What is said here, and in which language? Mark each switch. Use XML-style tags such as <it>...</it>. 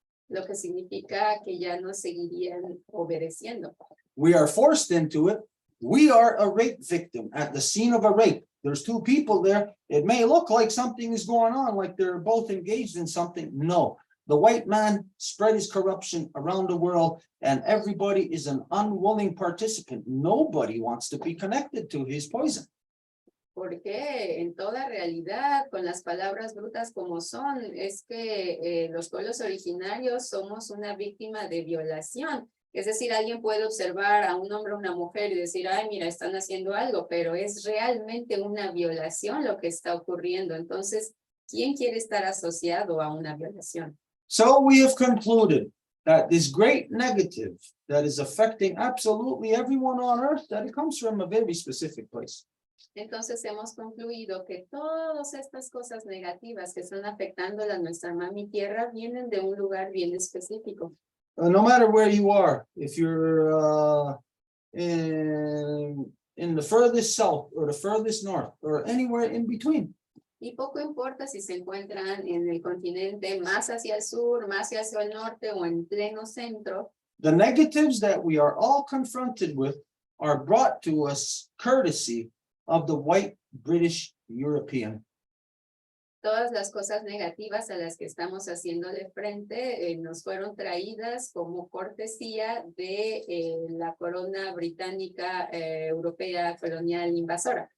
<es>Lo que significa que ya no seguirían obedeciendo.</es> <en>We are forced into it. We are a rape victim at the scene of a rape. There's two people there. It may look like something is going on, like they're both engaged in something. No, the white man spread his corruption around the world, and everybody is an unwilling participant. Nobody wants to be connected to his poison.</en> <es>Porque en toda realidad, con las palabras brutas como son, es que los pueblos originarios somos una víctima de violación. Es decir, alguien puede observar a un hombre o una mujer y decir, ay, mira, están haciendo algo, pero es realmente una violación lo que está ocurriendo. Entonces, ¿quién quiere estar asociado a una violación?</es> <en>So we have concluded that this great negative that is affecting absolutely everyone on earth, that it comes from a very specific place.</en> <es>Entonces hemos concluido que todas estas cosas negativas que están afectando a nuestra mami tierra vienen de un lugar bien específico.</es> <en>No matter where you are, if you're in the furthest south or the furthest north or anywhere in between.</en> <es>Y poco importa si se encuentran en el continente más hacia el sur, más hacia el norte o en pleno centro.</es> <en>The negatives that we are all confronted with are brought to us courtesy of the white British European.</en> <es>Todas las cosas negativas a las que estamos haciéndole frente nos fueron traídas como cortesía de la corona británica europea colonial invasora.</es>